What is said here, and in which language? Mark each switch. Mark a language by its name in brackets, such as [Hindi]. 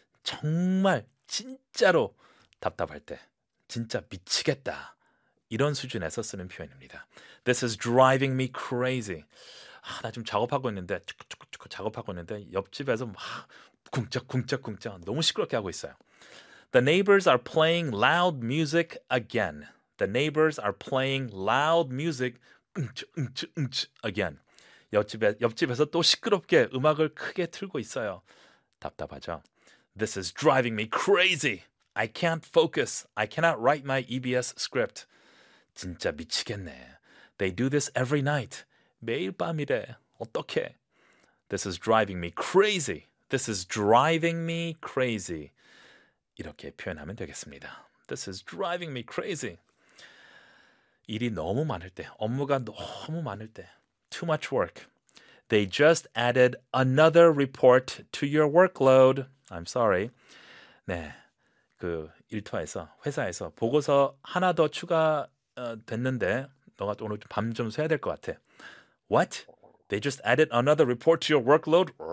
[Korean] 정말 진짜로 답답할 때, 진짜 미치겠다. 이런 수준에서 쓰는 표현입니다. [English] This is driving me crazy. [Korean] 아, 나 지금 작업하고 있는데, 쭈꾸쭈꾸 작업하고 있는데 옆집에서 막 쿵짝쿵짝쿵짝 너무 시끄럽게 하고 있어요. [English] The neighbors are playing loud music again. The neighbors are playing loud music 응치 again. [Korean] 옆집에서 또 시끄럽게 음악을 크게 틀고 있어요. 답답하죠? [English] This is driving me crazy. I can't focus. I cannot write my EBS script. [Korean] 진짜 미치겠네. [English] They do this every night. [Korean] 매일 밤이래. 어떡해? [English] This is driving me crazy. This is driving me crazy. [Korean] 이렇게 표현하면 되겠습니다. [English] This is driving me crazy. [Korean] 일이 너무 많을 때, [English] 업무가 너무 많을 때, too much work. They just added another report to your workload. I'm sorry. [Korean] 네, 그 일터에서 회사에서 보고서 하나 더 추가 됐는데 너가 오늘 밤좀 새야 될것 같아. [English] What? They just added another report to your workload?